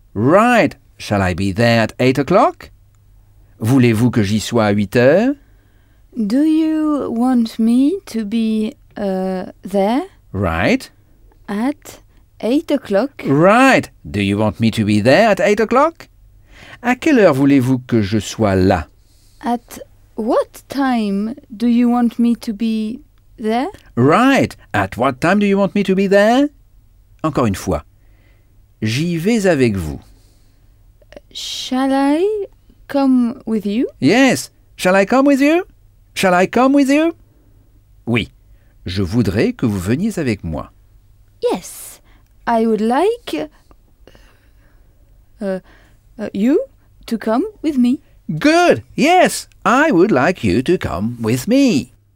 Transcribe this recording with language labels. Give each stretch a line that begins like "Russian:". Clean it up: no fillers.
English: Right. Shall I be there at 8 o'clock?
French: Voulez-vous que j'y sois à 8 heures?
English: Do you want me to be there? Right. At 8 o'clock. Right. Do you want me to be there at 8 o'clock?
French: À quelle heure voulez-vous que je sois là?
English: At what time do you want me to be there? Right. At what time do you want me to be there?
French: Encore une fois. J'y vais avec vous.
English: Shall I come with you? Yes. Shall I come with you? Shall I come with you?
French: Oui, je voudrais que vous veniez avec moi.
English: Yes, I would like you to come with me. Good, yes, I would like you to come with me.